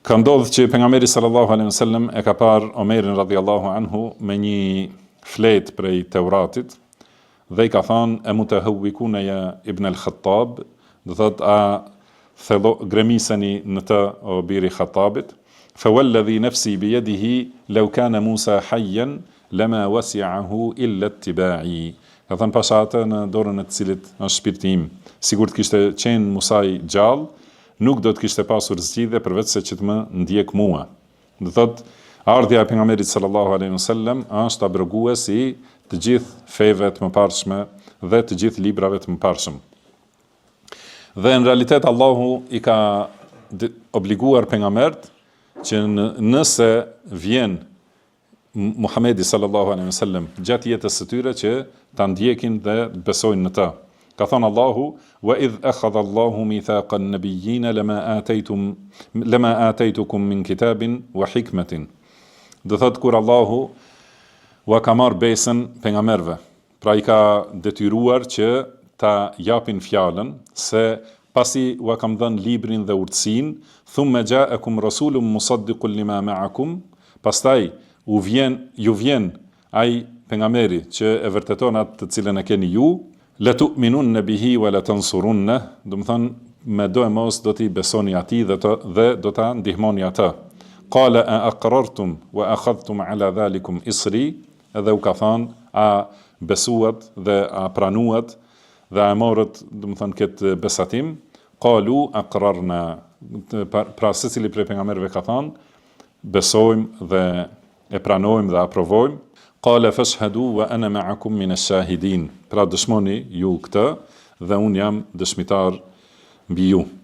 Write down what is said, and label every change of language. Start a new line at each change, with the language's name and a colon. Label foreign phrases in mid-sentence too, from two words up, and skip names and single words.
Albanian: Ka ndodhur që pejgamberi
Arabic: صلى الله عليه وسلم
Albanian: e ka parë Omerin
Arabic: رضي الله عنه
Albanian: me një fletë prej Teuratit dhe i ka thënë e
Arabic: متهوكون يا ابن الخطاب,
Albanian: do thot a gremiseni në të o biri Khattabit,
Arabic: فوالذي نفسي بيده لو كان موسى حيا لما وسعه إلا اتباعي.
Albanian: Ka thënë pasha atë në dorën e të cilit është shpirti im, sigur të kishte qenë Musa i gjallë, nuk do të kishte pasur zgjidhje përveç se që të më ndjek mua. Do thot, ardhja e pejgamberit
Arabic: صلى الله عليه وسلم
Albanian: është abrogues i të gjithë feve të mëparshme dhe të gjithë librave të mëparshëm. Dhe në realitet Allahu i ka obliguar pejgambert që nëse vjen Muhamedi
Arabic: صلى الله عليه وسلم
Albanian: gjatë jetës së tyre që ta ndjekin dhe besojnë në të. Ka thënë Allahu:
Arabic: "وإذ أخذ الله ميثاق النبيين لما آتيتكم من كتاب وحكمة."
Albanian: Do thot kur Allahu u ka marr besën pejgamberëve, pra i ka detyruar që ta japin fjalën se pasi u kam dhënë librin dhe urtësinë,
Arabic: ثم جاءكم رسول مصدق لما معكم,
Albanian: pastaj ju vjen ai pejgamberi që e vërteton atë të cilën e keni ju,
Arabic: لتؤمنن به ولتنصرنه,
Albanian: do të thonë me do e mos do t'i besoni atij dhe do ta ndihmoni atë.
Arabic: قال أأقررتم وأخذتم على ذلكم إصري,
Albanian: edhe u ka thënë a besuat dhe a pranuat dhe a morët, do të thonë këtë besatim.
Arabic: قالوا أقررنا,
Albanian: pra secili prej pejgamberëve ka thënë besojmë dhe e pranojmë dhe aprovojmë.
Arabic: قال فاشهدوا وأنا معكم من الشاهدين,
Albanian: pra dëshmoni ju këtë dhe unë jam dëshmitar mbi ju.